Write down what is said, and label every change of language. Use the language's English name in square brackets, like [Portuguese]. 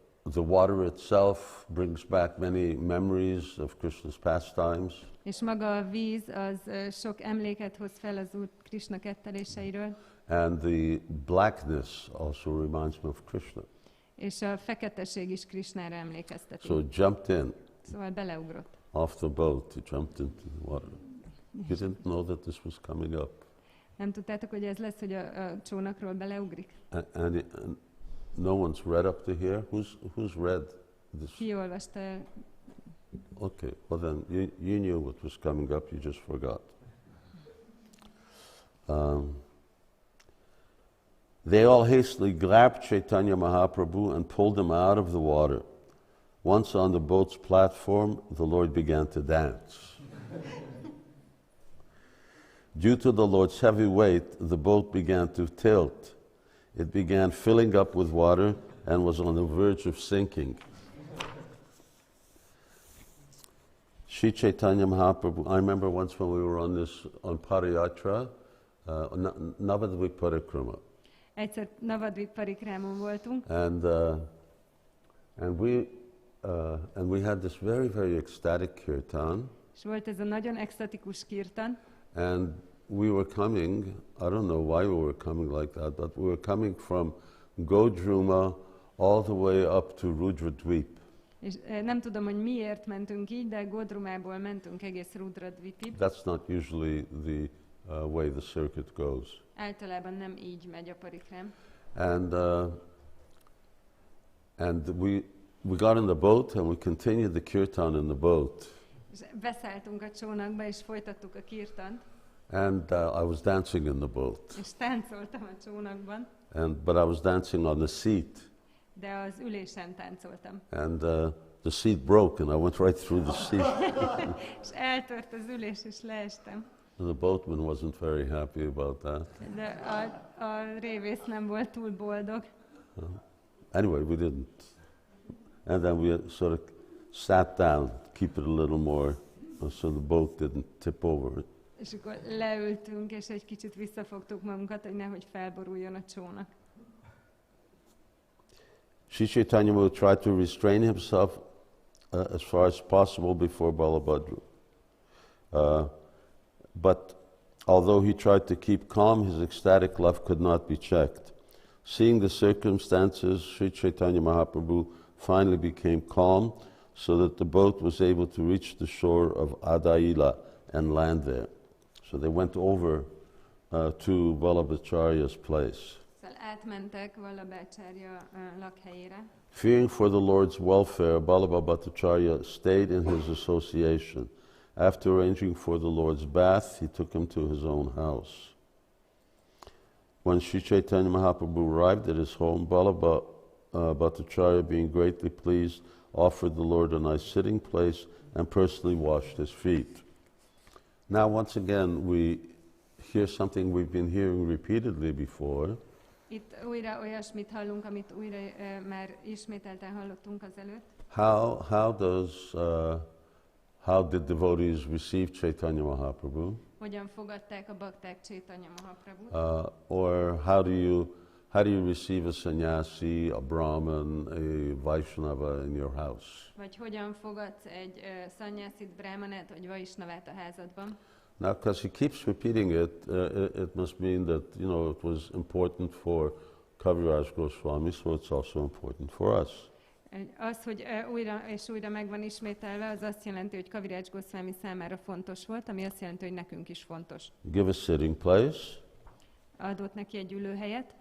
[English] The water itself brings back many memories of Krishna's pastimes. [Hungarian] És maga a víz az sok emléket hoz fel az Úr Krishna ketteléseiről. [English] And the blackness also reminds me of Krishna. [Hungarian] És a feketeség is Krishnára emlékezteti. [English] So it jumped in [Hungarian] Szóval beleugrott. [English] off the boat, he jumped into the water. You didn't know that this was coming up. [Hungarian] Nem tudtátok, hogy ez lesz, hogy a csónakról beleugrik? [English] And no one's read up to here? Who's read this? [Hungarian] Ki olvasta el? [English] Okay, well then you knew what was coming up, you just forgot. They all hastily grabbed Caitanya Mahaprabhu and pulled him out of the water. Once on the boat's platform, the Lord began to dance. Due to the Lord's heavy weight, the boat began to tilt. It began filling up with water and was on the verge of sinking. Sri Caitanya Mahaprabhu, I remember once when we were on Parayatra, Navadvip Parikrama. [Hungarian] Egyszer Navadvip Parikrámon voltunk, [English] And we had this very, very ecstatic kirtan. [Hungarian] és volt ez a nagyon extatikus kirtan, [English] And we were coming, I don't know why we were coming like that, but we were coming from Godruma all the way up to Rudradvip. [Hungarian] és nem tudom, hogy miért mentünk így, de Godrumából mentünk egész Rudradvipig. [English] That's not usually the way the circuit goes. [Hungarian] Általában nem így megy a parikrám. [English] And we got in the boat and we continued the kirtan in the boat. [Hungarian] És beszálltunk a csónakba, és folytattuk a kirtant, [English] And I was dancing in the boat. [Hungarian] és táncoltam a csónakban, [English] But I was dancing on the seat. [Hungarian] de az ülésen táncoltam. [English] And the seat broke and I went right through the seat. [Hungarian] És eltört az ülés, és leestem. [English] The boatman wasn't very happy about that. [Hungarian] De a révész nem volt túl boldog. [English] Anyway, we didn't. And then we sort of sat down, keep it a little more, so the boat didn't tip over. [Hungarian] És akkor leültünk, és egy kicsit visszafogtuk magunkat, hogy nehogy felboruljon a csónak. [English] Sri Caitanya Mahaprabhu tried to restrain himself as far as possible before Balabhadra. But although he tried to keep calm, his ecstatic love could not be checked. Seeing the circumstances, Sri Caitanya Mahaprabhu finally became calm so that the boat was able to reach the shore of Adaila and land there. So they went over to Vallabhacharya's place. [Hungarian] Szóval átmentek Vallabhacharya lakhelyére. [English] Fearing for the Lord's welfare, Ballabhabhatacharya stayed in his association. After arranging for the Lord's bath, he took him to his own house. When Sri Caitanya Mahaprabhu arrived at his home, Ballabhabhatacharya, being greatly pleased, offered the Lord a nice sitting place and personally washed his feet. Now, once again, we hear something we've been hearing repeatedly before. [Hungarian] Itt újra olyasmit hallunk, amit újra már ismételten hallottunk az előtt. [English] How did devotees receive Caitanya Mahaprabhu? [Hungarian] Hogyan fogadták a bakták Caitanya Mahaprabhut? [English] Or how do you receive a sannyasi, a brahman, a Vaishnava in your house? [Hungarian] Vagy hogyan fogadsz egy szanyászit, brahmanát vagy vaisnavát a házadban? [English] Now, because he keeps repeating it, it must mean that, it was important for Kaviraj Gosvāmī, so it's also important for us. [Hungarian] Az, hogy újra és újra meg van ismételve, az azt jelenti, hogy Kaviraj Gosvāmī számára fontos volt, ami azt jelenti, hogy nekünk is fontos. [English] Give a sitting place. [Hungarian] Adott neki egy ülőhelyet.